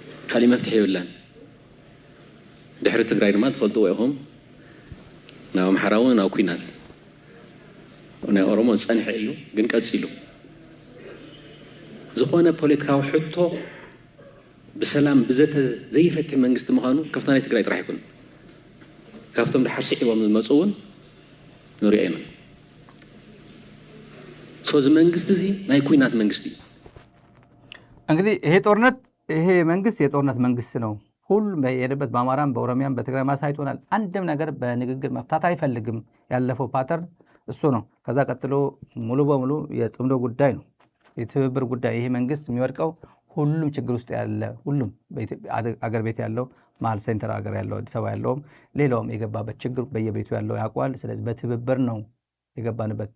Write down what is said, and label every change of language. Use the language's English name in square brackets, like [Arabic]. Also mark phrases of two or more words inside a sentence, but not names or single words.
[Tigrinya] ካሊ መፍትሕ ይብላን ድሕሪ ትግራይ ድማ ትፈልጥዎ ኢኹም ናብ ኣምሓራ እውን ናብ ኩናት ናይ ኦሮሞ ፀኒሐ እዩ ግን ቀፂሉ ዝኾነ ፖለቲካዊ ሕቶ ብሰላም ብዘተ ዘይፈትሕ መንግስቲ ምዃኑ ካብታ ናይ ትግራይ ጥራሕ ይኩን ካብቶም ድሓር ስዒቦም ዝመፁ እውን ንሪኦ ኢና ሶዚ መንግስት እዚ ናይ ኩናት መንግስቲ [Amharic] እንግዲህ ይሄ መንግስት የጦርነት መንግስት ነው። ሁሉም የሄደበት በአማራም በኦሮሚያም በትግራይ ማሳይቶናል። አንድም ነገር በንግግር መፍታት አይፈልግም። ያለፈው ፓተርን እሱ ነው። ከዛ ቀጥሎ ሙሉ በሙሉ የጽምዶ ጉዳይ ነው፣ የትብብር ጉዳይ። ይሄ መንግስት የሚወድቀው ሁሉም ችግር ውስጥ ያለ ሁሉም አገር ቤት ያለው መሀል ሴንተር አገር ያለው አዲስ አበባ ያለውም ሌላውም የገባበት ችግር በየቤቱ ያለው ያውቀዋል። ስለዚህ በትብብር ነው የገባንበት